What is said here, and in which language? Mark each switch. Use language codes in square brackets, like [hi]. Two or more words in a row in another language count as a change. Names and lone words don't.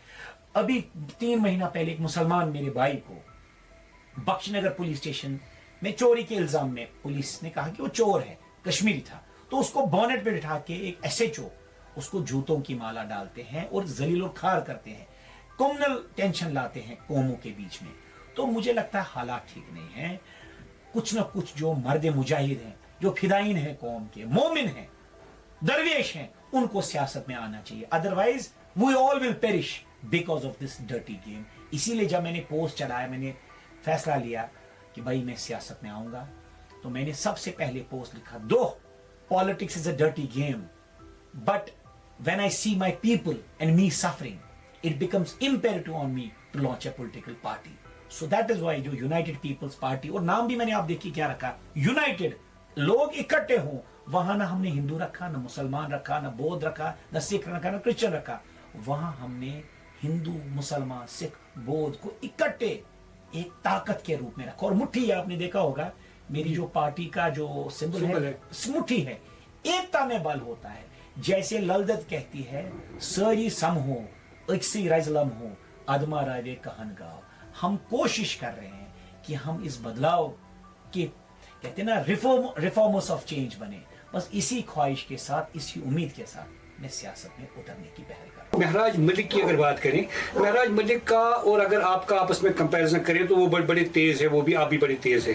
[ur] ابھی 3 مہینہ پہلے ایک مسلمان میرے بھائی کو بخش نگر پولیس اسٹیشن میں چوری کے الزام میں پولیس نے کہا کہ وہ چور ہے، کشمیری تھا، تو اس کو بونٹ پہ بٹھا کے ایک ایس ایچ او اس کو جوتوں کی مالا ڈالتے ہیں اور ذلیل و خوار کرتے ہیں، [en] communal tension [ur] لاتے ہیں قوموں کے بیچ میں. تو مجھے لگتا ہے حالات ٹھیک نہیں ہیں. کچھ نہ کچھ جو مرد مجاہد ہیں، جو فدائین ہیں، قوم کے مومن ہیں، درویش ہیں، ان کو سیاست میں آنا چاہیے. [en] otherwise we all will perish because of this dirty game. [ur] اسی لیے جب میں نے پوسٹ چڑھایا، میں نے فیصلہ لیا کہ بھائی میں سیاست میں آؤں گا، تو میں نے سب سے پہلے پوسٹ لکھا، [en] though politics is a dirty game, but when I see my people and me suffering, it becomes imperative on me to launch a political party. So that is why جو United People's Party، [ur] اور نام بھی میں نے آپ دیکھی کیا رکھا، United، لوگ اکٹھے ہوں. وہاں نہ ہم نے ہندو رکھا، نہ مسلمان رکھا، نہ بودھ رکھا، نہ سکھ رکھا، نہ کرسچن رکھا. وہاں ہم نے ہندو، مسلمان، سکھ، بودھ کو اکٹھے ایک طاقت کے روپ میں رکھا. اور مٹھی، آپ نے دیکھا ہوگا میری جو پارٹی کا جو سمبل ہے مٹھی ہے، ایکتا میں بل ہوتا ہے. [ks] جیسے للدت کہتی ہے، ساری سم ہو اکسی رزلم ہو ادما راوے کہن گاؤ. [ur] ہم کوشش کر رہے ہیں کہ ہم اس بدلاؤ کے کہتے ہیں نا [en] reformers of change [ur] بنے. بس اسی خواہش کے ساتھ، اسی امید کے ساتھ میں سیاست میں اترنے کی پہل کر رہا ہوں. مہراج ملک کی اگر بات کریں، مہراج ملک کا اور اگر آپ کا آپس میں کمپیریزن کریں تو وہ بڑے تیز ہے، وہ بھی آپ بھی بڑے تیز ہے.